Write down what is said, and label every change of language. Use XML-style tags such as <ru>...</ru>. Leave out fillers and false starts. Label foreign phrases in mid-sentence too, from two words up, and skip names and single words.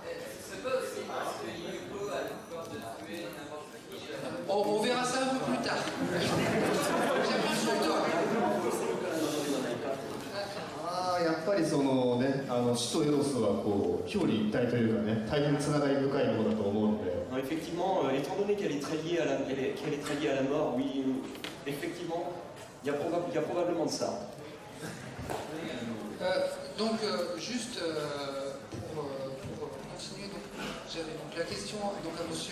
<fr>On verra ça un peu plus tard. J'aime bien sur toi.</fr> <ja>やっぱりそのね、死とエロスはこう表裏一体というかね、大変つながり深いものだと思うので。</ja> <fr>Effectivement, étant donné qu'elle est très liée à la mort, oui, effectivement, il y a probablement de ça. Donc, juste pour continuer, j'avais donc la question donc, à M.</fr>